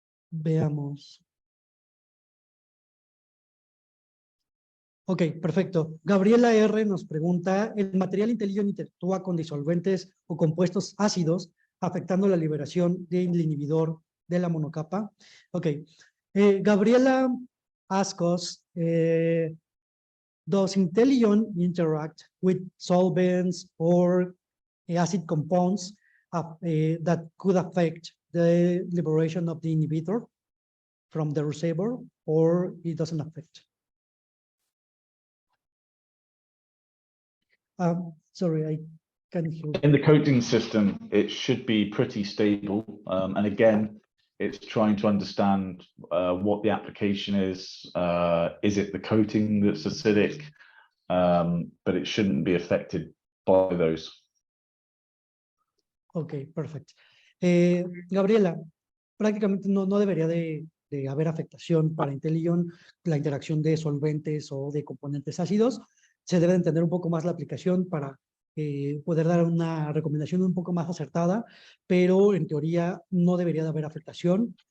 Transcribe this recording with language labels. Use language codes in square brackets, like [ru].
[es] Veamos. Ok, perfecto. Gabriela R. nos pregunta, ¿el material Intelion interactúa con disolventes o compuestos ácidos afectando la liberación del inhibidor de la monocapa? Ok. [en] Gabriela asks us, does Intelion interact with solvents or acid compounds that could affect the liberation of the inhibitor from the reservoir, or it doesn't affect? Sorry, I can't hear. In the coating system, it should be pretty stable. And again, it's trying to understand what the application is. Is it the coating that's acidic? But it shouldn't be affected by those. [es] Ok, perfecto. Gabriela, prácticamente no debería de haber afectación para Intelion, la interacción de solventes o de componentes ácidos. Se debe entender un poco más la aplicación para poder dar una recomendación un poco más acertada, pero en teoría no debería de haber afectación.